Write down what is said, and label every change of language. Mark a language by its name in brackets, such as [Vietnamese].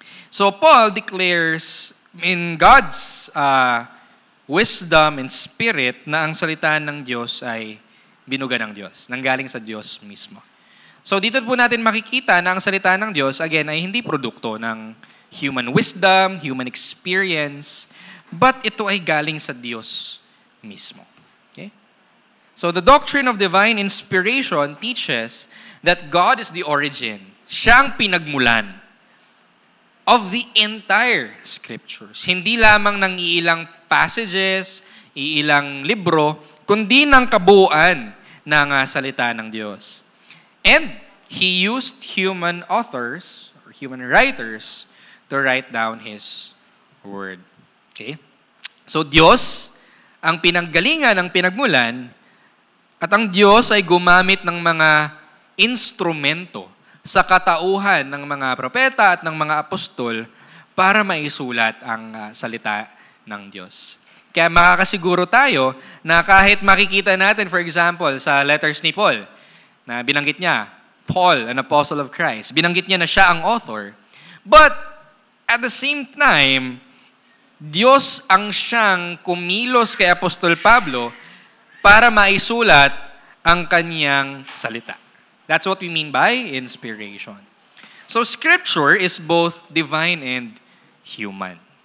[English] So Paul declares in God's wisdom and spirit [Filipino] na ang salita ng Diyos ay binuga ng Diyos, nang galing sa Diyos mismo. So dito po natin makikita na ang salita ng Diyos, again, ay hindi produkto ng [English] human wisdom, human experience, [Filipino] but ito ay galing sa Diyos mismo. [English] So the doctrine of divine inspiration teaches that God is the origin. [Filipino] Siya ang pinagmulan [English] of the entire Scriptures. [Filipino] Hindi lamang ng iilang passages, iilang libro, kundi ng kabuuan ng salita ng Diyos. [English] And He used human authors or human writers to write down His Word. Okay? [Filipino] So Diyos ang pinanggalingan ng pinagmulan. At ang Diyos ay gumamit ng mga instrumento sa katauhan ng mga propeta at ng mga apostol para maisulat ang salita ng Diyos. Kaya makakasiguro tayo na kahit makikita natin, for example, sa letters ni Paul, na binanggit niya, [English] Paul, an apostle of Christ, [Filipino] binanggit niya na siya ang author. [English] But at the same time, [Filipino] Diyos ang siyang kumilos kay Apostol Pablo para maisulat ang kanyang salita. [English] That's what we mean by inspiration. So Scripture is both divine and human.